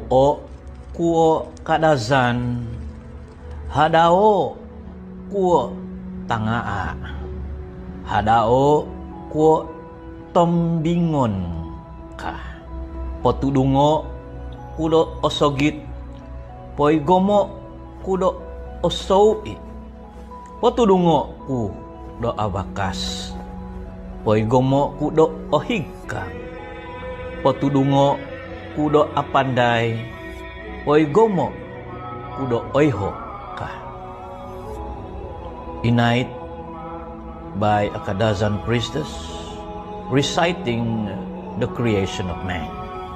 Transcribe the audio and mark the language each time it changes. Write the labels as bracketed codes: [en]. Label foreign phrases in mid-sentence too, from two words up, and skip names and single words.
[dtp] kuo Kadazan, hadao kuo tangaa, hadao kuo tombingon kah, potudungo kudo osogit, poigomo kudo osoui, potudungo ku do abakas, poigomo kudo ohigkang, potudungo kudo apandai, poigomo kudo oiho kah. [en] A night by a Kadazan priestess reciting the creation of man.